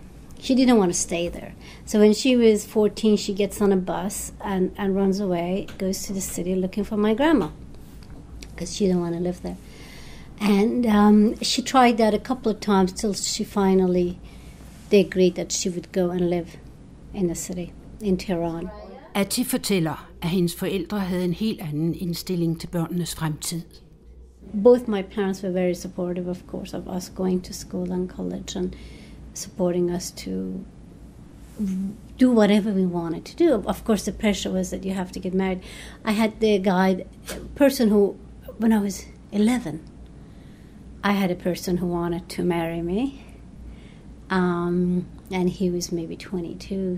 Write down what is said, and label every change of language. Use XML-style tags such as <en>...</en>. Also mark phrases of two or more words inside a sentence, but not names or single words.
<en>She didn't want to stay there. So when she was 14, she gets on a bus and runs away, goes to the city looking for my grandma, because she didn't want to live there. And she tried that a couple of times till they agreed that she would go and live in the city, in Tehran.</en> <da>Atti fortæller, at hendes forældre havde en helt anden indstilling til børnenes fremtid.</da> <en>Both my parents were very supportive, of course, of us going to school and college and supporting us to do whatever we wanted to do. Of course, the pressure was that you have to get married. I had the person who, when I was 11, I had a person who wanted to marry me, and he was maybe 22.</en>